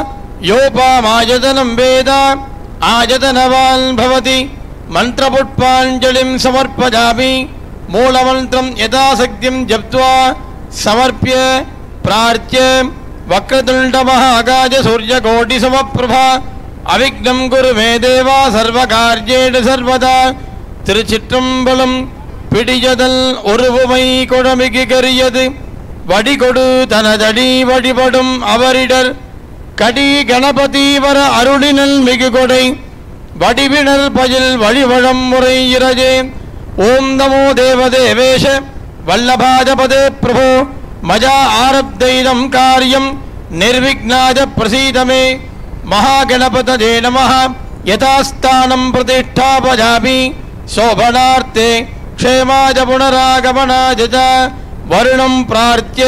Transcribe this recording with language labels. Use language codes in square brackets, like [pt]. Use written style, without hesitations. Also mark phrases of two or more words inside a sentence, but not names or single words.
[sa] योपामायतनं वेद आयतनवान् भवति मन्त्रपुष्पाञ्जलिं समर्पयामि मूलमन्त्रं यथाशक्तिं जप्त्वा समर्प्य प्रार्थ्य वक्रतुण्ड महाकाय सूर्यकोटिसमप्रभा अविघ्नं कुरु मे देवा सर्वकार्येषु सर्वदा [ta] திருச்சிற்றம்பலம் பிடியதல் ஒருவுமை கொடமிகு கரியது வடிகொடு தனதடி வழிபடும் அவரிடர் கடி கணபதி வர அருளினல் மிகு கொடை வடிவினர் பயில் வழிவழம் முறை [sa] इरजे ओम् नमो देवदेवेश वल्लभगणपते प्रभो मजा आरब्धैदं कार्यं निर्विघ्नाय प्रसीदमे महागणपतये नमः यथास्थानं प्रतिष्ठापयामि शोभनार्थे क्षेमाय पुनरागमनाय च वरुणं प्रार्थ्य